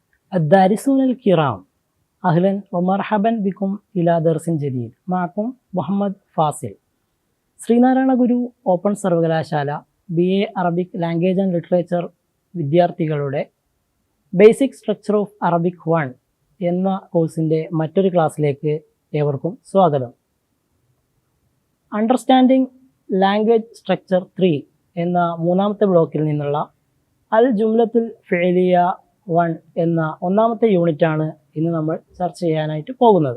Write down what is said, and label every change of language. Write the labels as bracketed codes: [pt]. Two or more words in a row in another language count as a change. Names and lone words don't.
[ar] الدارسون الكرام أهلا ومرحبا بكم إلى درس جديد معكم മുഹമ്മദ് ഫാസിൽ. [ml] ശ്രീനാരായണ ഗുരു ഓപ്പൺ സർവകലാശാല BA അറബിക് ലാംഗ്വേജ് ആൻഡ് ലിറ്ററേച്ചർ വിദ്യാർത്ഥികളുടെ ബേസിക് സ്ട്രക്ചർ ഓഫ് അറബിക് 1 എന്ന കോഴ്സിൻ്റെ മറ്റൊരു ക്ലാസ്സിലേക്ക് ഏവർക്കും സ്വാഗതം. അണ്ടർസ്റ്റാൻഡിംഗ് ലാംഗ്വേജ് സ്ട്രക്ചർ 3 എന്ന മൂന്നാമത്തെ ബ്ലോക്കിൽ നിന്നുള്ള അൽ ജുംലത്തുൽ ഫിഅലിയ 1 എന്ന ഒന്നാമത്തെ യൂണിറ്റാണ് ഇന്ന് നമ്മൾ ചർച്ച ചെയ്യാനായിട്ട് പോകുന്നത്.